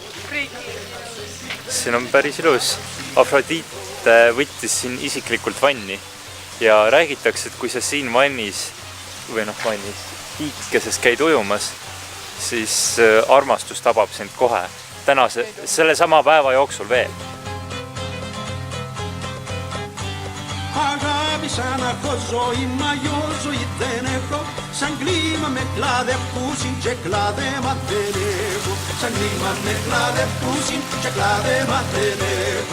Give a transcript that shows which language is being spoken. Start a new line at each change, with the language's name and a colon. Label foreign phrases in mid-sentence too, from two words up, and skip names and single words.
Estonian: Siin on päris ilus. Afrodite võttis siin isiklikult vanni ja räägitakse, et kui sa siin vannis tiikeses käid ujumas, siis armastus tabab sind kohe. Selle sama päeva jooksul veel.
Greek: Σαν έχω ζωή, μα yo ζωή δεν έχω. Σαν κλίμα με κλαδεύκουσιν και κλάδεμα δεν έχω. Σαν κλίμα με κλαδεύκουσιν και κλάδεμα δεν έχω.